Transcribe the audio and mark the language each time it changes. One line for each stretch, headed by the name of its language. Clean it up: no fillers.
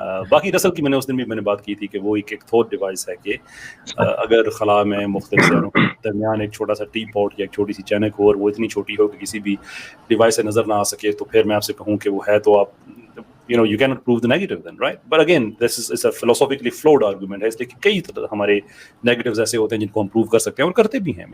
Urdu: باقی رسل کی میں نے اس دن بھی میں نے بات کی تھی کہ وہ ایک تھوٹ ڈیوائس ہے کہ اگر خلا میں مختلف شہروں کے درمیان ایک چھوٹا سا ٹی پاٹ یا ایک چھوٹی سی چینک ہو اور وہ اتنی چھوٹی ہو کہ کسی بھی ڈیوائس سے نظر نہ آ سکے, تو پھر میں آپ سے کہوں کہ وہ ہے تو آپ
English: you cannot prove the negative then, right? But again, this is a philosophically flawed argument.
Urdu: اس لیے کہ کئی ہمارے negatives ایسے ہوتے ہیں جن کو ہم prove کر سکتے ہیں اور کرتے بھی ہیں.